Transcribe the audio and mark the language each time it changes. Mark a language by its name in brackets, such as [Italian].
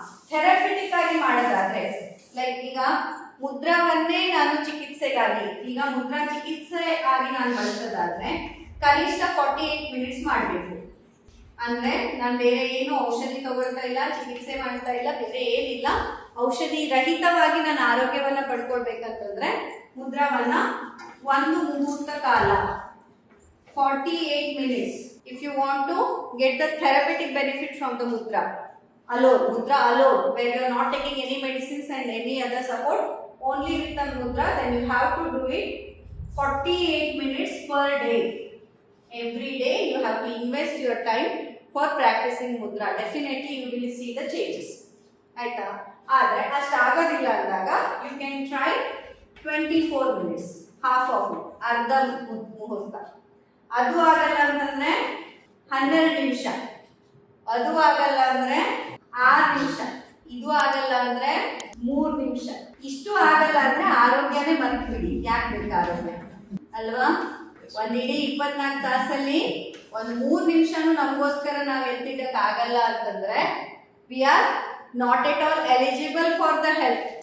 [Kannada] Therapeutic ಆಗಿ ಮಾಡೋದಾದ್ರೆ, like ಈಗ ಮುದ್ರಾವನ್ನೇ ನಾನು ಚಿಕಿತ್ಸೆಗಾಗಿ, ಈಗ ಮುದ್ರಾ ಚಿಕಿತ್ಸೆ ಆಗಿ ನಾನು ಬಳಸೋದಾದ್ರೆ ಕನಿಷ್ಠ 48 ಮಿನಿಟ್ಸ್ ಮಾಡಬೇಕು. ಅಂದ್ರೆ ನಾನು ಬೇರೆ ಏನು ಔಷಧಿ ತಗೊಳ್ತಾ ಇಲ್ಲ, ಚಿಕಿತ್ಸೆ ಮಾಡ್ತಾ ಇಲ್ಲ, ಬೇರೆ ಏನಿಲ್ಲ, ಔಷಧಿ ರಹಿತವಾಗಿ ನಾನು ಆರೋಗ್ಯವನ್ನ ಪಡ್ಕೊಳ್ಬೇಕಂತಂದ್ರೆ ಮುದ್ರಾವನ್ನ ಒಂದು ಮುಹೂರ್ತ ಕಾಲ 48 minutes. [English] If you want to get the therapeutic benefit from the mudra alone, where you are not taking any medicines and any other support, only with the mudra, then you have to do it 48 minutes per day. Every day you have to invest your time for practicing mudra. Definitely you will see the changes. [Kannada] ಆಯ್ತಾ? ಆದರೆ ಅಷ್ಟಾಗೋದಿಲ್ಲ ಅಂದಾಗ [English] you can try 24 minutes, half of it, [Kannada] ಅರ್ಧ ಮುಹೂರ್ತ. ಅದು ಆಗಲ್ಲ ಅಂತಂದ್ರೆ 12 ನಿಮಿಷ, ಅದು ಆಗಲ್ಲ ಅಂದ್ರೆ 6 ನಿಮಿಷ, ಇದು ಆಗಲ್ಲ ಅಂದ್ರೆ 3 ನಿಮಿಷ, ಇಷ್ಟು ಆಗಲ್ಲ ಅಂದ್ರೆ ಆರೋಗ್ಯನೇ ಮರ್ತ್ಬಿಡಿ. ಯಾಕೆ ಬೇಕು ಆರೋಗ್ಯ ಅಲ್ವಾ? ಒಂದಿಡೀ 24 ತಾಸಲ್ಲಿ ಒಂದು 3 ನಿಮಿಷನೂ ನಮಗೋಸ್ಕರ ನಾವು ಎತ್ತಿಡಕ್ ಆಗಲ್ಲ ಅಂತಂದ್ರೆ [English] We are not at all eligible for the health.